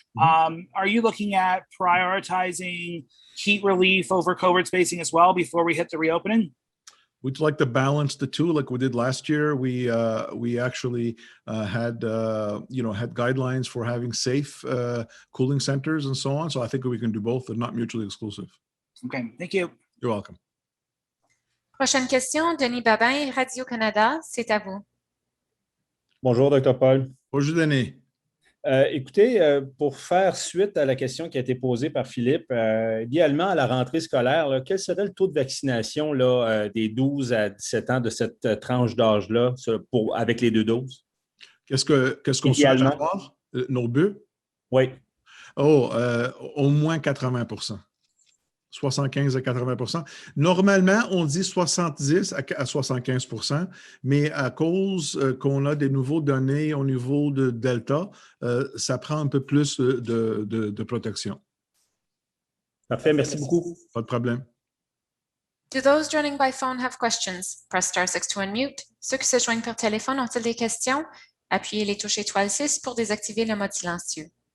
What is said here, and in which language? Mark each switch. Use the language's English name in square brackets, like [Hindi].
[English] Are you looking at prioritizing heat relief over COVID spacing as well before we hit the reopening? We'd like to balance the two, like we did last year. We actually had guidelines for having safe cooling centers and so on. So I think we can do both. They're not mutually exclusive. Okay, thank you. You're welcome. [French] Prochaine question, Denis Babin, Radio-Canada, c'est à vous. Bonjour, Dr. Paul. Bonjour, Denis. Écoutez, pour faire suite à la question qui a été posée par Philippe, idéalement, à la rentrée scolaire, quel serait le taux de vaccination des 12 à 17 ans de cette tranche d'âge-là avec les 2 doses? Qu'est-ce qu'on souhaite avoir? Nos buts? Oui. Au moins 80%. 75 à 80%. Normalement, on dit 70 à 75%, mais à cause qu'on a des nouveaux données au niveau de Delta, ça prend un peu plus de protection. Parfait, merci beaucoup. Pas de problème. [English] Do those joining by phone have questions? Press star 6 to unmute. [French] Ceux qui se joignent par téléphone ont-ils des questions? Appuyez les touches étoile 6 pour désactiver le mode silencieux.